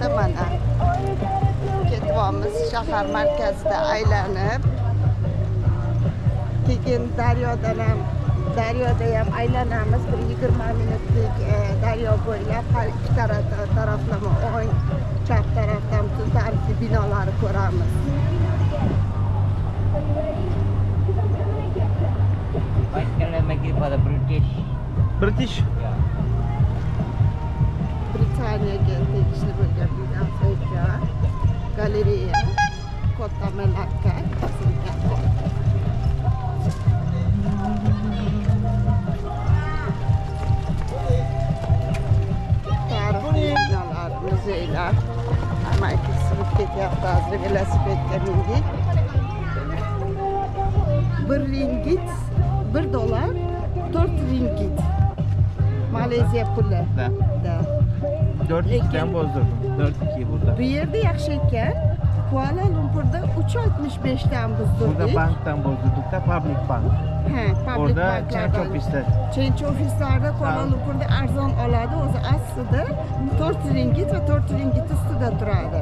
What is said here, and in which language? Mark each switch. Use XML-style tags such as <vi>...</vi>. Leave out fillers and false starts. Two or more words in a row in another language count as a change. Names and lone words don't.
<uz>Mana ketyapmiz shahar markazida aylanib. Keyin daryoda ham aylanamiz. Bir 20 minutlik daryo bo'ylab har ikki taraflama o'ng chap tarafdan butun tarixiy binolarni ko'ramiz.</uz> <en>White color make it for the British. British.</en> <uz>Britaniyaga tegishli bo'lgan bino joy. Galereya Kota Melaka topsilgan. Tarixiy binolar, muzeylar. Amaki surib ketyapti hozir velosipedga mindik. 1 ringgit, 1 dollar, 4 ringgit. Malezya puli. Da.</uz> <tr>4-2'den bozdurdum. 4-2 burada.</tr> <uz>Bu yerda yaxshi ekan. Kuala Lumpurda 3.65 dan bozdurdik.</uz> <tr>Burada banktan bozdurduk da Public Bank.</tr> <uz>Ha, public</uz> <tr>Orada banklardan. change ofisler.</tr> <uz>Change ofislarda Kuala Lumpurda arzon oladi. O'zi aslida 4 ringgit va 4 ringgit ustida turadi.</uz>